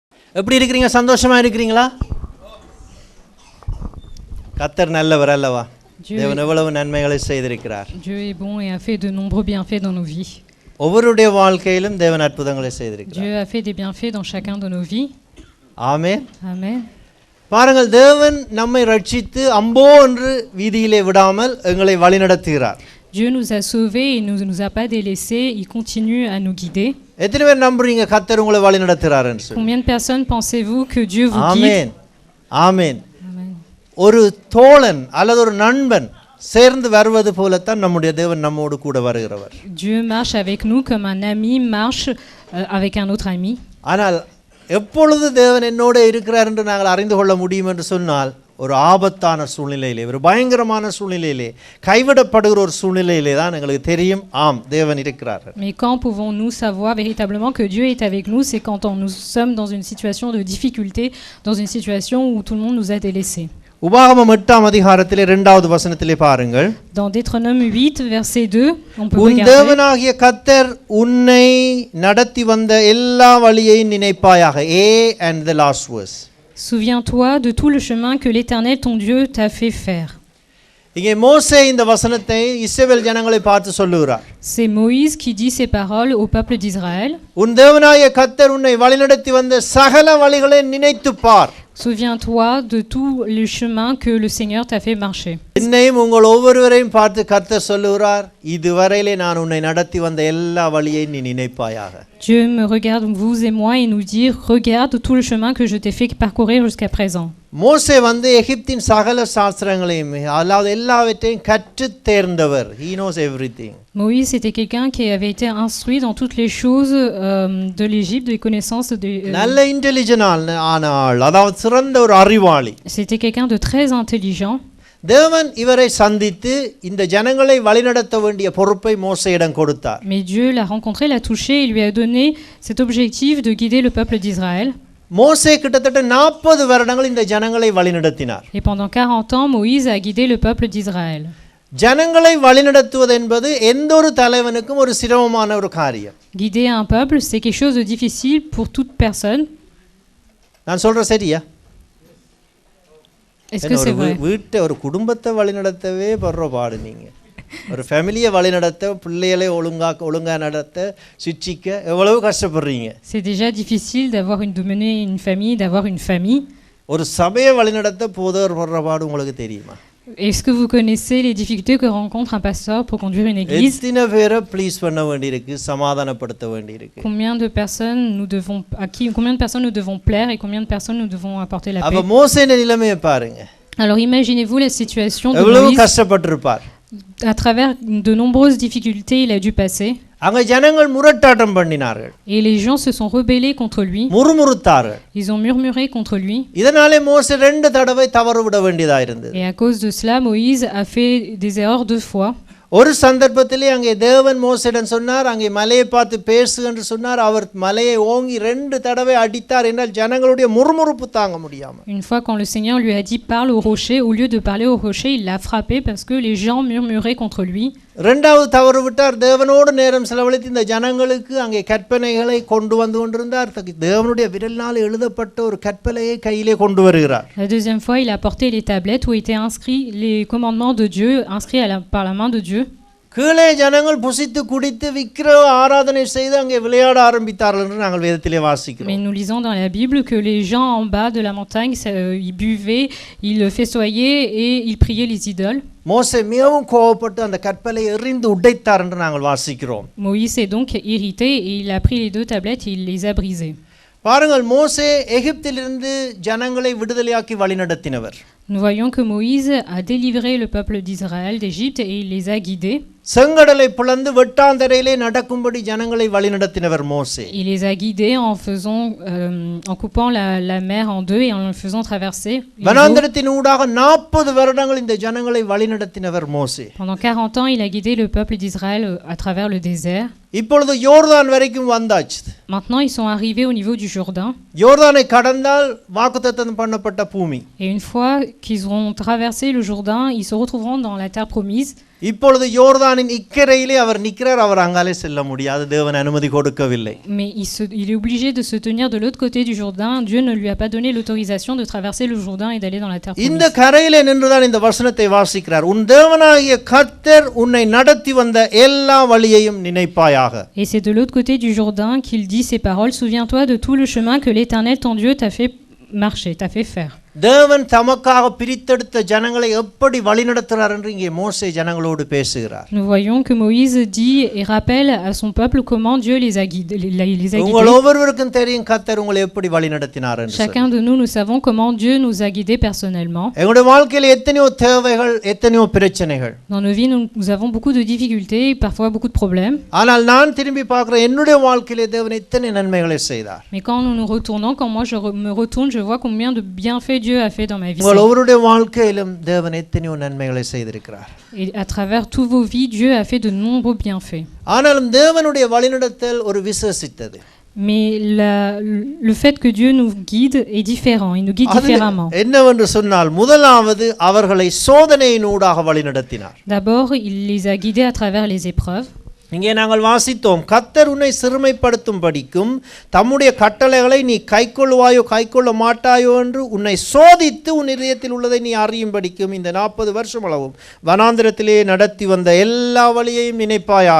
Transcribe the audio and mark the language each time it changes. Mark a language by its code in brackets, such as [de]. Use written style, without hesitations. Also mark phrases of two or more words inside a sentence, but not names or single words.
[ta] எப்படி இருக்கிறீங்க? சந்தோஷமா இருக்கிறீங்களா? கர்த்தர் நல்லவர் அல்லவா? தேவன் எவ்வளவு நன்மைகளை செய்திருக்கிறார். [fr] Dieu est bon et a fait de nombreux bienfaits dans nos vies. [ta] ஒவ்வொருடைய வாழ்க்கையிலும் தேவன் அற்புதங்களை செய்திருக்கிறார். [fr] Dieu a fait des bienfaits dans chacun de nos vies. [ta] ஆமென். [fr] Amen. [ta] பாருங்கள், தேவன் நம்மை ரட்சித்து அம்போ என்று வீதியிலே விடாமல் எங்களை வழிநடத்துகிறார். [fr] Dieu nous a sauvés et ne nous a pas délaissés, il continue à nous guider. [ta] எத்தனை பேர் நம்புறீங்க கர்த்தர் உங்களை வழிநடத்துகிறார்னு சொல்லி? [fr] Combien de personnes pensez-vous que Dieu vous guide? [ta] ஆமென். ஆமென். [fr] Amen. [ta] ஒரு தோழன் அல்லது ஒரு நண்பன் சேர்ந்து வருவது போலத்தான் நம்முடைய தேவன் நம்மோடு கூட வருகிறவர். [fr] Dieu marche avec nous comme un ami marche avec un autre ami. [ta] ஆனால் எப்பொழுது தேவன் என்னோட இருக்கிறார் என்று நாங்கள் அறிந்து கொள்ள முடியும் என்று சொன்னால், ஒரு ஆபத்தான சூழ்நிலையிலே, ஒரு பயங்கரமான சூழ்நிலையிலே, கைவிடப்படுகிற ஒரு சூழ்நிலையிலே தான் எங்களுக்கு தெரியும், ஆம் தேவன் இருக்கிறார். [fr] Mais quand pouvons-nous savoir véritablement que Dieu est avec nous? C'est quand nous sommes dans une situation de difficulté, dans une situation où tout le monde nous a délaissés. [ta] உபாகமம் 8ஆம் அதிகாரத்திலே 2வது வசனத்திலே பாருங்கள். [fr] Dans Deutéronome 8 verset 2, on peut [ta] உன் [fr] regarder. [ta] தேவனாகிய கர்த்தர் உன்னை நடத்தி வந்த எல்லா வழியையும் நினைப்பாயாக. [en] A and the last verse. [fr] Souviens-toi de tout le chemin que l'Éternel ton Dieu t'a fait faire. [ta] இங்கே மோசே இந்த வசனத்தை இஸ்ரவேல் ஜனங்களை பார்த்து சொல்லுகிறார். [fr] C'est Moïse qui dit ces paroles au peuple d'Israël. [ta] உன் தேவனாகிய கர்த்தர் உன்னை வழிநடத்தி வந்த சகல வழிகளை நினைத்துப் பார். [fr] Souviens-toi de tout le chemin que le Seigneur t'a fait marcher. [ta] என்னையும் உங்கள் ஒவ்வொருவரையும் பார்த்து கர்த்தர் சொல்லுகிறார், இதுவரையிலே நான் உன்னை நடத்தி வந்த எல்லா வழியையும் நீ நினைப்பாயாக. [fr] Dieu me regarde, vous et moi, et nous dit, regarde tout le chemin que je t'ai fait parcourir jusqu'à présent. [ta] மோசே எகிப்தின் சகல சாஸ்திரங்களையும் அதாவது எல்லாவற்றையும் கற்று தேர்ந்தவர். [en] He knows everything. [fr] Moïse était quelqu'un qui avait été instruit dans toutes les choses de l'Égypte, des connaissances de [ta] நல்ல இன்டெலிஜென்ட் ஆன ஆள், அதாவது சிறந்த ஒரு அறிவாளி. [fr] C'était quelqu'un de très intelligent. [ta] தேவன் இவரை சந்தித்து இந்த ஜனங்களை வழிநடத்த வேண்டிய பொறுப்பை மோசேயிடம் கொடுத்தார். [fr] Mais Dieu l'a rencontré, l'a touché et lui a donné cet objectif de guider le peuple d'Israël. [ta] மோசே கிட்டத்தட்ட 40 வருடங்கள் இந்த ஜனங்களை வழிநடத்தினார். [fr] Et pendant 40 ans, Moïse a guidé le peuple d'Israël. [ta] ஜனங்களை வழிநடத்துவது என்பது எந்த ஒரு தலைவனுக்கும் ஒரு சிரமமான ஒரு காரியம். [fr] Guider un peuple, c'est quelque chose de difficile pour toute personne. [ta] நான் சொல்ற சரியா? [fr] Est-ce que c'est vrai? [ta] வீட்டை ஒரு குடும்பத்தை வழிநடத்தவே படுற பாடு நீங்க. ஒரு ஃபேமிலியை வழிநடத்த, பிள்ளைகளை ஒழுங்கா நடத்த, சிச்சிக்க எவ்வளவு கஷ்டப்படுறீங்க. [fr] C'est déjà difficile de mener une famille, d'avoir une famille. [ta] ஒரு சபையை வழிநடத்த போதவர் படுற பாடு உங்களுக்கு தெரியுமா? [fr] Est-ce que vous connaissez les difficultés que rencontre un pasteur pour conduire une église? [ta] எத்தனை பேரை ப்ளீஸ் பண்ண வேண்டியிருக்கு, சமாதானப்படுத்த வேண்டியிருக்கு. [fr] Combien de personnes nous devons plaire et combien de personnes nous devons apporter la paix? [ta] அப்ப மோசேயின் நிலைமையை பாருங்க. [fr] Alors imaginez-vous la situation de [ta] எவ்வளவு [fr] Moïse. [ta] கஷ்டப்பட்டிருப்பார். [fr] À travers de nombreuses difficultés, il a dû passer. [ta] அங்க ஜனங்கள் முரட்டாட்டம் பண்ணினார்கள். [fr] Et les gens se sont rebellés contre lui. [ta] முறுமுறுத்தார்கள். [fr] Ils ont murmuré contre lui. [ta] இதனாலே மோசே 2 தடவை தவறு விட வேண்டியதா இருந்தது. [fr] Et à cause de cela, Moïse a fait des erreurs 2 fois. [ta] ஒரு சந்தர்ப்பத்திலே அங்கே தேவன் மோசேடன் சொன்னார், அங்கே மலையை பார்த்து பேசு என்று சொன்னார். அவர் மலையை ஓங்கி 2 தடவை அடித்தார் என்றால் ஜனங்களுடைய முறுமுறுப்பு தாங்க முடியாமல். [fr] Une fois quand le Seigneur lui a dit parle au rocher, au lieu de parler au rocher, il l'a frappé parce que les gens murmuraient contre lui. [ta] 2வது தவறு விட்டார். தேவனோடு நேரம் செலவழித்து இந்த ஜனங்களுக்கு அங்கே கற்பனைகளை கொண்டு வந்து கொண்டிருந்தார். தேவனுடைய விரலினால் எழுதப்பட்ட ஒரு கற்பனையை கையிலே கொண்டு வருகிறார். [fr] La 2e fois, il a apporté les tablettes où étaient inscrits les commandements de Dieu, inscrits par la main de Dieu. [ta] கீழே ஜனங்கள் புசித்து குடித்து விக்கிரக ஆராதனை செய்து அங்கே விளையாட ஆரம்பித்தார்கள் என்று நாங்கள் வேதத்திலே வாசிக்கிறோம். [fr] Mais nous lisons dans la Bible que les gens en bas de la montagne, ils buvaient, ils festoyaient et ils priaient les idoles. [ta] மோசே மிகவும் கோபப்பட்டு அந்த கற்பலை எறிந்து உடைத்தார் என்று நாங்கள் வாசிக்கிறோம். [fr] Moïse est donc irrité et il a pris les 2 tablettes et il les a brisées. [ta] பாருங்கள், மோசே எகிப்திலிருந்து ஜனங்களை விடுதலையாக்கி வழிநடத்தினவர். [fr] Nous voyons que Moïse a délivré le peuple d'Israël d'Égypte et il les a guidés. [ta] செங்கடலை பிளந்து வெட்டாந்தரையிலே நடக்கும்படி ஜனங்களை வழிநடத்தினவர் மோசே. [fr] Il les a guidés en coupant la mer en 2 et en le faisant traverser. [ta] வனாந்தரத்தின் ஊடாக 40 வருடங்கள் இந்த ஜனங்களை வழிநடத்தினவர் மோசே. [fr] Pendant 40 ans, il a guidé le peuple d'Israël à travers le désert. [ta] இப்பொழுது யோர்தான் வரைக்கும் வந்தாச்சு. [fr] Maintenant, ils sont arrivés au niveau du Jourdain. [ta] யோர்தானை கடந்தால் வாக்குத்தத்தம் பண்ணப்பட்ட பூமி. [fr] Et une fois qu'ils auront traversé le Jourdain, ils se retrouveront dans la terre promise. [ta] இப்பொழுது யோர்தானின் இக்கரையிலே அவர் நிற்கிறார், அவர் அங்காலே செல்ல முடியாது, தேவன் அனுமதி கொடுக்கவில்லை. [fr] Mais il est obligé de se tenir de l'autre côté du Jourdain. Dieu ne lui a pas donné l'autorisation de traverser le Jourdain et d'aller dans la terre [ta] இந்த [fr] promise. [ta] கரையிலே நின்றுதான் இந்த வசனத்தை வாசிக்கிறார். உன் தேவனாகிய கர்த்தர் உன்னை நடத்தி வந்த எல்லா வழியையும் நினைப்பாயாக. [fr] Et c'est de l'autre côté du Jourdain qu'il dit ces paroles. Souviens-toi de tout le chemin que l'Éternel, ton Dieu, t'a fait marcher, t'a fait faire. [ta] தேவன் தமக்காக பிரித்தெடுத்த ஜனங்களை எப்படி வழிநடத்துகிறார் என்று இங்கே மோசே ஜனங்களோடு பேசுகிறார். [fr] Nous voyons que Moïse dit et rappelle à son peuple comment Dieu les a guidés. [ta] உங்கள் ஒவ்வொருவருக்கும் தெரியும் கர்த்தர் உங்களை எப்படி வழிநடத்தினார் என்று. [fr] Chacun de nous savons comment Dieu nous a guidés personnellement. [ta] எங்களுடைய வாழ்க்கையில் எத்தனையோ தேவைகள், எத்தனையோ பிரச்சனைகள். [fr] Dans nos vies, nous avons beaucoup de difficultés, parfois beaucoup de problèmes. [ta] ஆனால் நான் திரும்பி பார்க்கிறேன், என்னுடைய வாழ்க்கையிலே தேவன் எத்தனை நன்மைகளை செய்தார். [fr] Mais quand nous nous retournons, quand moi me retourne, je vois combien de bienfaits Dieu a fait dans ma vie. [ta] உங்கள் ஒவ்வொருடைய வாழ்க்கையிலும் தேவன் எத்தனையோ நன்மைகளை செய்திருக்கிறார். [fr] Et à travers tous vos vies, Dieu a fait de nombreux bienfaits. [ta] ஆனாலும் தேவனுடைய வழிநடத்தல் ஒரு விசேஷித்தது. [fr] Mais le fait que Dieu nous guide est différent, il nous guide différemment. [ta] என்னவென்று சொன்னால் முதலாவது அவர்களை சோதனையினூடாக வழிநடத்தினார். [fr] D'abord, il les a guidés à travers les épreuves. [ta] இங்கே நாங்கள் வாசித்தோம், கர்த்தர் உன்னை சிறுமைப்படுத்தும்படிக்கும் தம்முடைய கட்டளைகளை நீ கைக்கொள்வாயோ கைக்கொள்ள மாட்டாயோ என்று உன்னை சோதித்து உன் இதயத்தில் உள்ளதை நீ அறியும்படிக்கும் இந்த 40 வருஷம் அளவும் வனாந்திரத்திலே நடத்தி வந்த எல்லா வழியையும் நினைப்பாயாக.